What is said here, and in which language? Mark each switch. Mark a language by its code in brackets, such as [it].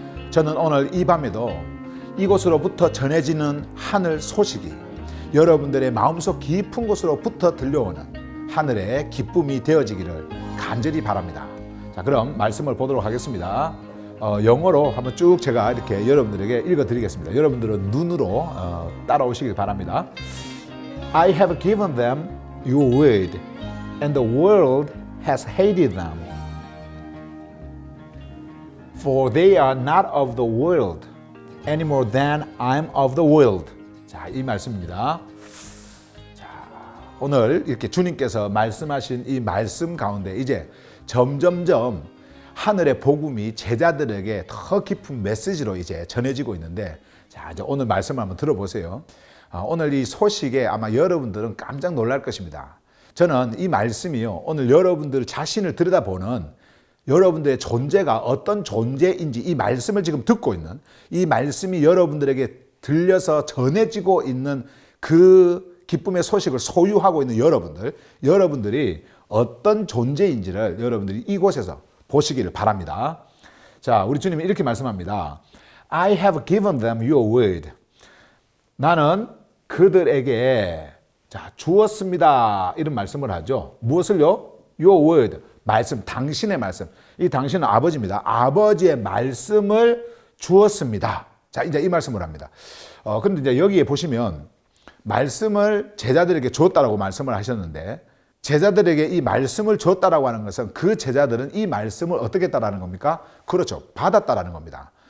[ko] 저는 오늘 이 밤에도 이곳으로부터 전해지는 하늘 소식이 여러분들의 마음속 깊은 곳으로부터 들려오는 하늘의 기쁨이 되어지기를 간절히 바랍니다. 자, 그럼 말씀을 보도록 하겠습니다. 영어로 한번 쭉 제가 이렇게 여러분들에게 읽어드리겠습니다. 여러분들은 눈으로 따라오시길 바랍니다. [en] I have given them your word, and the world has hated them. For they are not of the world, any more than I am of the world. [ko] 자, 이 말씀입니다. 자, 오늘 이렇게 주님께서 말씀하신 이 말씀 가운데 이제 점점점 하늘의 복음이 제자들에게 더 깊은 메시지로 이제 전해지고 있는데, 자, 이제 오늘 말씀을 한번 들어보세요. 오늘 이 소식에 아마 여러분들은 깜짝 놀랄 것입니다. 저는 이 말씀이요, 오늘 여러분들 자신을 들여다보는 여러분들의 존재가 어떤 존재인지 이 말씀을 지금 듣고 있는, 이 말씀이 여러분들에게 들려서 전해지고 있는 그 기쁨의 소식을 소유하고 있는 여러분들이 어떤 존재인지를 여러분들이 이곳에서 보시기를 바랍니다. 자, 우리 주님이 이렇게 말씀합니다. [en] I have given them your word. [ko] 나는 그들에게 주었습니다. 이런 말씀을 하죠. 무엇을요? [en] Your word. [ko] 말씀, 당신의 말씀. 이 당신은 아버지입니다. 아버지의 말씀을 주었습니다. 자, 이제 이 말씀을 합니다. 그런데 이제 여기에 보시면 말씀을 제자들에게 주었다라고 말씀을 하셨는데, 제자들에게 이 말씀을 주었다라고 하는 것은 그 제자들은 이 말씀을 어떻게 했다라는 겁니까? 그렇죠. 받았다라는 겁니다.